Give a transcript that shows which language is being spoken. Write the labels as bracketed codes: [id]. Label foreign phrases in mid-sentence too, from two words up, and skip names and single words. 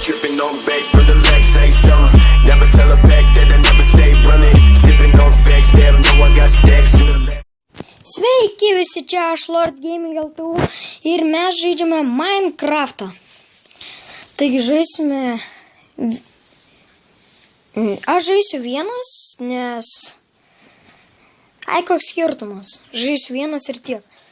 [en] Sipping on bake from the legs, say something. Never tell a pack that I never stay running. Sipping on facts, damn, know I got stacks in the lab. [lt] Sveiki visi, čia aš Lord Gaming LTU ir mes žaidžiame Minecraftą. Taigi žaisime... Aš žaisiu vienas, nes... Ai, koks skirtumas. Žaisiu vienas ir tiek.